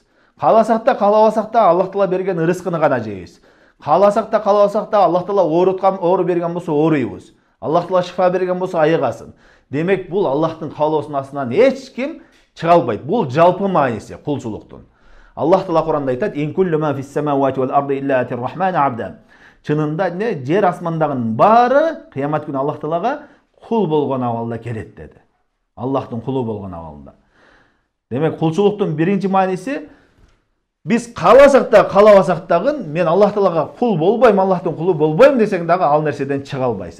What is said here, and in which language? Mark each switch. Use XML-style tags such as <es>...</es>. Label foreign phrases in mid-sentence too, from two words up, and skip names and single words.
<ky>Кааласак да, каалабасак да Аллах Таала берген рызкыны гана жейбиз. Кааласак да, каалабасак да Аллах Таала оору берген болсо ооруйбуз. Аллах Таала шифа берген болсо айыгасын. Демек, бул Аллахтын каалоосунун астынан эч ким чыга албайт. Бул жалпы мааниси кулчулуктун. Аллах Таала Куранда айтат:</ky> <ar>"إن كل ما في السماوات والأرض إلا آتي الرحمن عبدا."</ar> <ky>Чынында не жер асмандагынын баары кыямат күнү Аллах Таалага кул болгон абалда келет деди. Аллахтын кулу болгон абалында. Демек, кулчулуктун биринчи мааниси биз кааласак да, каалабасак дагы мен Аллах Таалага кул болбойм, Аллахтын кулу болбойм десең дагы ал нерседен чыга албайсың.</ky>